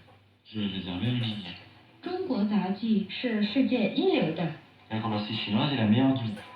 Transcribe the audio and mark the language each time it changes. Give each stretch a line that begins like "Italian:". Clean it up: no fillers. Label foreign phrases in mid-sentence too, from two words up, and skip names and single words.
French: 是 réservé le billet.
Chinese: 中国杂技是世界一流的。
French: L'acrobatie chinoise est la meilleure du monde.